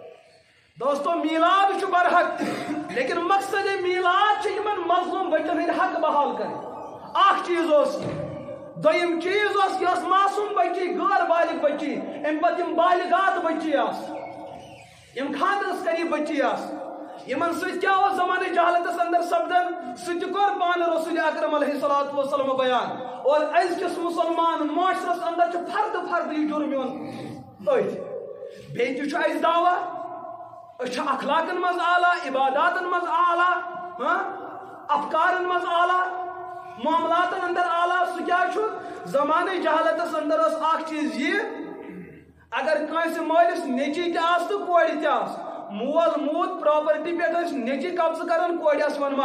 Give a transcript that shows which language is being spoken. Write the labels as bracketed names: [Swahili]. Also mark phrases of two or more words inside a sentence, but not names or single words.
[Kashmiri] دوستو میلاد چھُ برحق لیکن مقصد میلاد چھِ یِمن مظلوم بچن ہٕنٛدۍ حق بحال کرٕنۍ اکھ چیٖز اوس دوٚیِم چیٖز اوس یہِ ٲس معصوٗم بچی غٲر بالغ بچی امہِ پتہٕ یِم بالغات بچی آسہٕ یِم خاندرس قریٖب بچی آسہٕ یِمن سۭتۍ کیٛاہ اوس زمانہٕ جہالتس اندر سپدان سُہ تہِ کوٚر پانہٕ رسول اکرم علیہ [Arabic] الصلوۃ والسلام [Kashmiri] بیان اور أزکِس مُسلمان معاشرس اندر چھُ فرد فرد یہِ جُرم یِوان أتھۍ بیٚیہِ تہِ چھُ اَسہِ دعوا أسۍ چھِ اخلاقن منٛز اعلیٰ عباداتن منٛز اعلیٰ افکارن منٛز اعلیٰ معاملاتن اندر اعلیٰ سُہ کیٛاہ چھُ زمانہٕ جہالتس اندر ٲس اکھ چیٖز یہِ اگر کٲنٛسہِ مٲلِس نیٚچی تہِ آسہِ تہٕ کورِ تہِ آسہِ مول موٗد پراپرٹی پٮ۪ٹھ ٲسۍ نیٚچی قبضہٕ کران کورِ آسہٕ یِوان